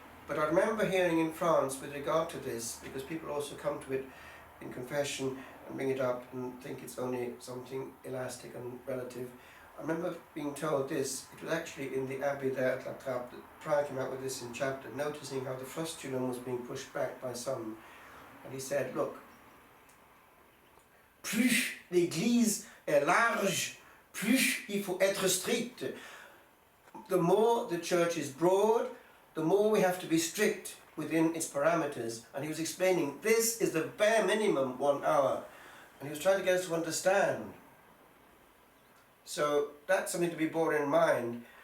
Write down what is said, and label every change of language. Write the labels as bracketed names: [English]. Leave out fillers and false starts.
[English] But I remember hearing in France with regard to this, because people also come to it in confession and bring it up and think it's only something elastic and relative. I remember being told this. It was actually in the abbey there at La Trappe that Prior came out with this in chapter, noticing how the frustulum was being pushed back by some. And he said, look, [French] plus l'église est large, plus il faut être strict. [English] The more the church is broad, the more we have to be strict within its parameters. And he was explaining, this is the bare minimum 1 hour. And he was trying to get us to understand. So that's something to be borne in mind.